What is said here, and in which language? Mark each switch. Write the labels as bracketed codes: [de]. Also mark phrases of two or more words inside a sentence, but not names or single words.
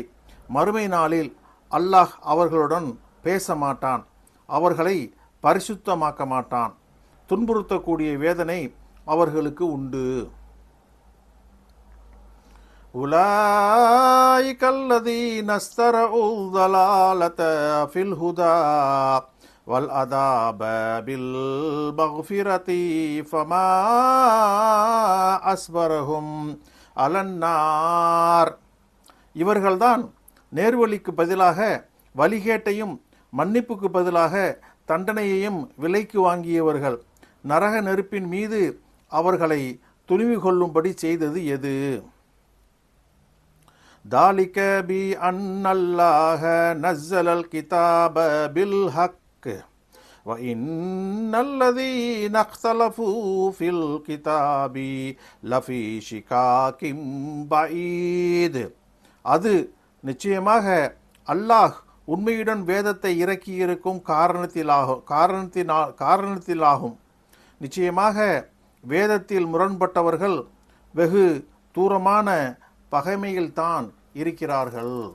[ta] மறுமை நாளில் அல்லாஹ் அவர்களுடன் பேச மாட்டான், அவர்களை பரிசுத்தமாக்க மாட்டான். துன்புறுத்தக்கூடிய வேதனை அவர்களுக்கு உண்டு. [ar] أولئك الذين اشتروا ضلالة في الهدى والعذاب بالمغفرة فما أصبرهم على النار. [ta] இவர்கள்தான் நேர்வழிக்கு பதிலாக வழிகேட்டையும் மன்னிப்புக்கு பதிலாக தண்டனையையும் விலைக்கு வாங்கியவர்கள். நரக நெருப்பின் மீது அவர்களை துணிவு கொள்ளும்படி செய்தது எது? [ar] ذَلِكَ بِأَنَّ اللَّهَ نَزَّلَ الْكِتَابَ بِالْحَقِّ وَإِنَّ الَّذِينَ اخْتَلَفُوا فِي الْكِتَابِ لَفِي شِقَاقٍ بَعِيدٍ. [ta] அது நிச்சயமாக அல்லாஹ் உண்மையுடன் வேதத்தை இறக்கியிருக்கும் காரணத்திலாகும். நிச்சயமாக வேதத்தில் முரண்பட்டவர்கள் வெகு தூரமான பகைமையில்தான் இருக்கிறார்கள்.